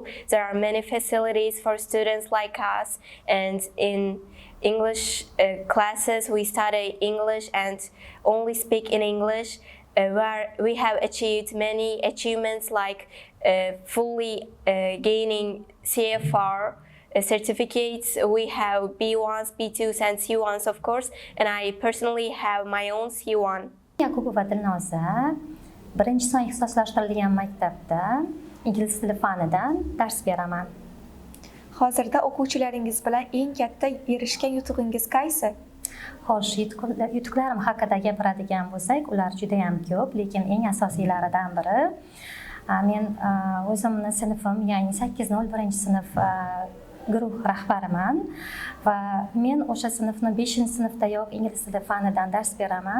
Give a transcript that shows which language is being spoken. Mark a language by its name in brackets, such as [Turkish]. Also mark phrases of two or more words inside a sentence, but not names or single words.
[English] There are many facilities for students like us, and in English classes we study English and only speak in English, where we have achieved many achievements like fully gaining CFR certificates. We have B1s, B2s and C1s of course, and I personally have my own C1. [Uzbek] Yakubova Dilnoza birinchi son ixtisoslashtirilgan maktabda ingliz tili fanidan dars beraman. Hozirda o'quvchilaringiz bilan eng katta erishgan yutug'ingiz qaysi? Xo'sh, yutuqlarim haqida gapiradigan bo'lsak, ular juda ham ko'p, lekin eng asosiylaridan biri men o'zimni sinfim, ya'ni 801 sinf guruh rahbariman va men o'sha sinfni 5-sinfdayoq ingliz tili fanidan dars beraman.